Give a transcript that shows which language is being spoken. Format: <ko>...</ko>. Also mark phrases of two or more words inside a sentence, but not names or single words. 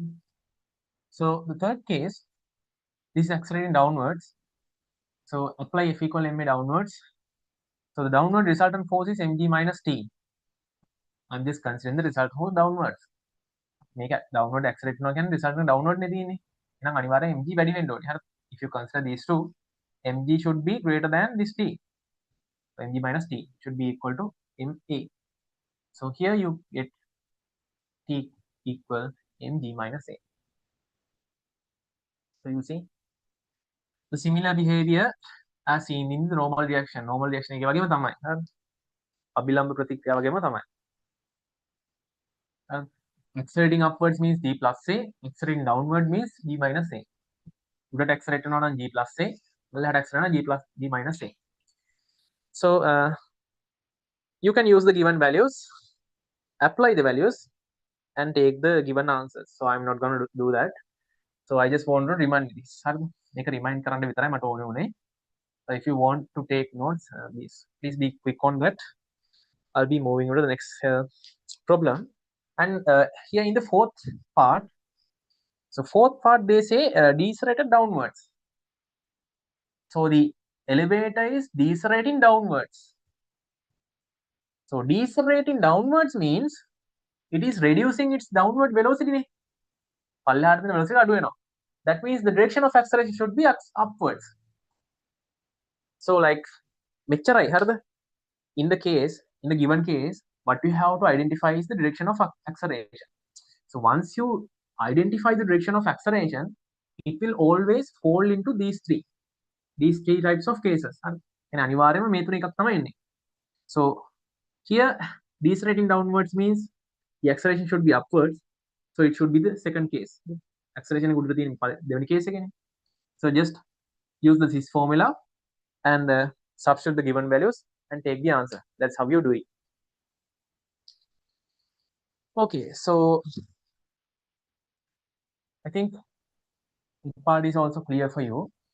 <en>So the third case, this is accelerating downwards. So apply F equal ma downwards. So the downward resultant force is mg minus t. I'm just considering the result force downwards.</en> <si>මේක downward accelerate වෙනවා කියන්නේ result එක downward නේ තියෙන්නේ. එහෙනම් අනිවාර්යෙන් mg වැඩි වෙන්න ඕනේ. හරි.</si> <en>If you consider these two, mg should be greater than this t. So mg minus t should be equal to ma. So here you get t equal mg minus a. So you see the similar behavior as seen in the normal reaction.</en> <si>Normal reaction එකේ වගේම තමයි. හරි. අභිලම්බ ප්‍රතික්‍රියාව වගේම තමයි.</si> <en>Accelerating upwards means d plus a, accelerating downward means d minus a.</en> <si>උඩට accelerate වෙනවා නම්</si> <en>g plus a,</en> <si>පල්ලෙහාට accelerate වෙනවා</si> <en>g plus g minus a. So you can use the given values, apply the values, and take the given answers. So I'm not going to do that. So I just want to remind this.</en> <si>හරිද? මේක remind කරන්න විතරයි මට ඕනේ උනේ.</si> <en>So if you want to take notes, please be quick on that. I'll be moving on to the next problem. And here in the fourth part, so fourth part they say decelerated downwards. So the elevator is decelerating downwards. So decelerating downwards means it is reducing its downward velocity.</en> <si>පල්ලෙහාට තියෙන velocity අඩු වෙනවා.</si> <en>That means the direction of acceleration should be upwards. So like</en> <si>මෙච්චරයි හරිද?</si> <en>In the given case, what we have to identify is the direction of acceleration. So once you identify the direction of acceleration, it will always fall into these three types of cases.</en> <si>And අනිවාර්යයෙන්ම මේ තුන එකක් තමයි එන්නේ.</si> <en>So here decelerating downwards means the acceleration should be upwards. So it should be the second case.</en> <si>Acceleration උඩට තියෙන දෙවෙනි case එකනේ.</si> <en>So just use this formula and substitute the given values and take the answer. That's how you do it. Okay, so I think this part is also clear for you.</en>